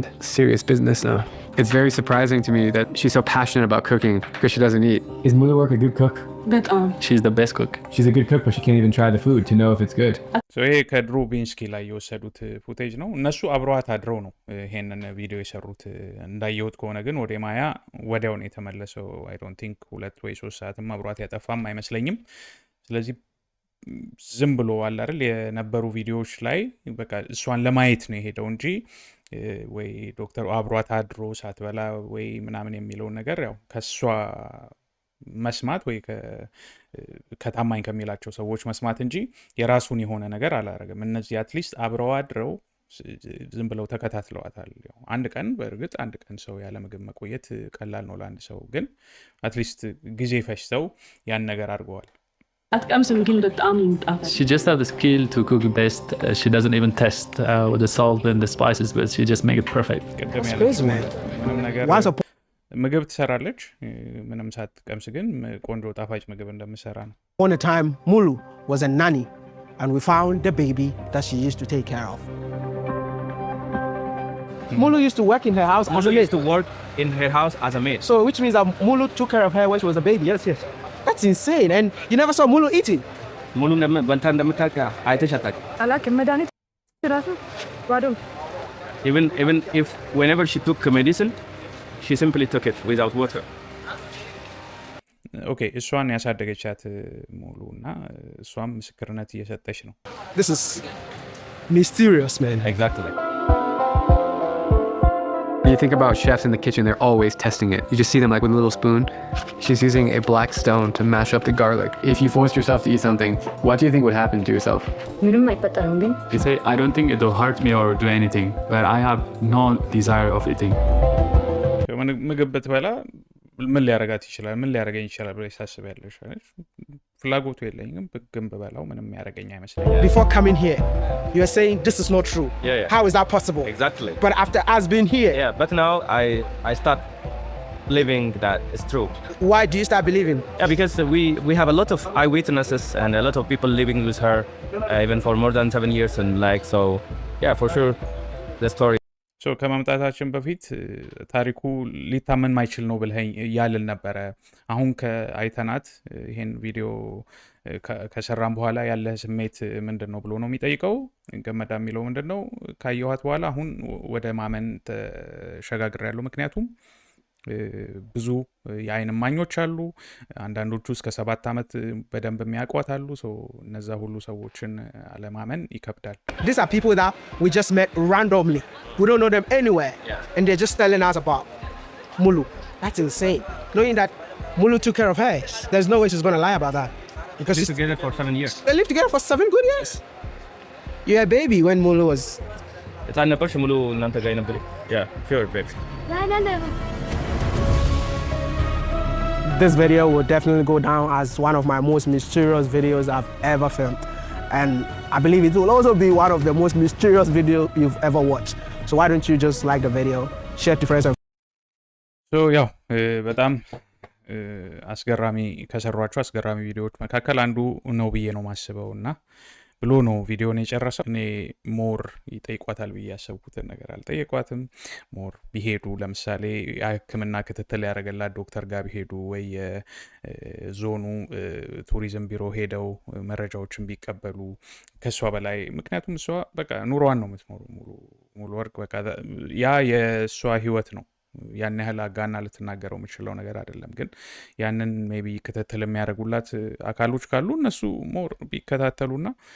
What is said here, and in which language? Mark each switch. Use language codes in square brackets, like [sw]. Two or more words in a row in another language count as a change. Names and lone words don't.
[en] Serious business now. It's very surprising to me that she's so passionate about cooking because she doesn't eat. Is Mula Work a good cook? She's the best cook. She's a good cook, but she can't even try the food to know if it's good. [am] so ይሄ ከድሩ ቢንስኪ ላይ የወሰዱት ፉቴጅ ነው እነሱ አብረዋት አድረው ነው ይሄንን ቪዲዮ የሰሩት እንዳየሁት ከሆነ ግን ወደ ማያ ወዲያው ነው የተመለሰው I [en] don't think [am] 2 ወይ 3 ሰዓትም አብረዋት ያጠፋም አይመስለኝም ስለዚህ ዝም ብሎ አለ አይደል የነበሩ ቪዲዮዎች ላይ በቃ እሷን ለማየት ነው የሄደው እንጂ ወይ ዶክተር አብሯት አድሮ ሳትበላ ወይ ምናምን የሚለው ነገር ያው ከሷ መስማት ወይ ከታማኝ ከሚላቸው ሰዎች መስማት እንጂ የራሱን የሆነ ነገር አላረገም እነዚህ አትሊስት አብረው አድረው ዝም ብለው ተከታትለዋታል አንድ ቀን በእርግጥ አንድ ቀን ሰው ያለ ምግብ መቆየት ቀላል ነው ለአንድ ሰው ግን አትሊስት ጊዜ ፈጅተው ያን ነገር አድርገዋል [en] She just has the skill to cook best. She doesn't even test with the salt and the spices, but she just make it perfect. That's crazy, man. Once upon [am] ምግብ ትሰራለች ምንም ሳትቀምስ ግን ቆንጆ ጣፋጭ ምግብ እንደምትሰራ ነው [en] a time, Mulu was a nanny, and we found the baby that she used to take care of. Mulu used to work in her house as a Mulu maid. used to work in her house as a maid. So which means that Mulu took care of her when she was a baby. Yes, yes. That's insane. And you never saw Mulu eating. [am] ሙሉ በልታ እንደምታውቅ አይተሽ አታውቂም? አላውቅም። መድኃኒት ራሱ ባዶ [en] Even if whenever she took medicine, she simply took it without water. [am] ኦኬ እሷን ያሳደገቻት ሙሉ እና እሷም ምስክርነት እየሰጠች ነው። [en] This is mysterious, man. Exactly. When you think about chefs in the kitchen, they're always testing it. You just see them like with a little spoon. She's using a black stone to mash up the garlic. If you forced yourself to eat something, what do you think would happen to yourself? [am] ምንም አይፈጠርም ግን [en] You say, I don't think it will hurt me or do anything, but I have no desire of eating. [am] ምግብ ብትበላ ምን ሊያረጋት ይችላል? ምን ሊያረገኝ ይችላል ብለሽ ታስቢያለሽ? ፍላጎቱ የለኝም ግን ብበላው ምንም ያረገኝ አይመስለኝም። [en] Before coming here, you are saying this is not true. Yeah. How is that possible? Exactly. But after us being here, Yeah, but now I start believing that it's true. why do you start believing? Yeah, because we have a lot of eyewitnesses and a lot of people living with her, even for more than 7 years, and like so. Yeah, for sure, the story. [am] ሶ ከመምጣታችን በፊት ታሪኩ ሊታመን ማይችል ነው ብለኸኝ ያልል ነበረ። አሁን ከአይተናት ይሄን ቪዲዮ ከሰራም በኋላ ያለ ስሜት ምንድን ነው ብሎ ነው የሚጠይቀው። ገመዳ የሚለው ምንድን ነው? ካየኋት በኋላ አሁን ወደ ማመን ተሸጋግሬያለሁ። ምክንያቱም ብዙ የአይን እማኞች አሉ። አንዳንዶቹ እስከ 7 ዓመት በደንብ የሚያውቋት አሉ። እነዛ ሁሉ ሰዎችን አለማመን ይከብዳል። [en] These are people that we just met randomly. We don't know them anywhere. And they're just telling us about Mulu. That's insane. Knowing that Mulu took care of her, there's no way she's going to lie about that. Because They lived together for 7 years. they lived together for 7 good years. You were a baby when Mulu was... [am] It's ነበርሽ ሙሉ እናንተ ጋር ነበር? [en] Yeah, sure, baby. This video will definitely go down as one of my most mysterious videos I've ever filmed. And I believe it will also be one of the most mysterious videos you've ever watched. So why don't you just like the video, share it to friends and [am] ሶ ያው በጣም አስገራሚ ከሰሯቸው አስገራሚ ቪዲዮዎች መካከል አንዱ ነው ብዬ ነው ማስበው እና ብሎ ነው ቪዲዮን የጨረሰው። እኔ ሞር ይጠይቋታል ብዬ ያሰብኩትን ነገር አልጠየቋትም። ሞር ቢሄዱ ለምሳሌ የሕክምና ክትትል ያደረገላት ዶክተር ጋር ቢሄዱ ወይ ዞኑ ቱሪዝም ቢሮ ሄደው መረጃዎችን ቢቀበሉ ከሷ በላይ ምክንያቱም እሷ በቃ ኑሮዋን ነው የምትኖሩ ሙሉ ወርቅ በቃ ያ የሷ ህይወት ነው። ያን ያህል አጋና ልትናገረው የምችለው ነገር አይደለም። ግን ያንን ሜቢ ክትትል የሚያደርጉላት አካሎች ካሉ እነሱ ሞር ቢከታተሉና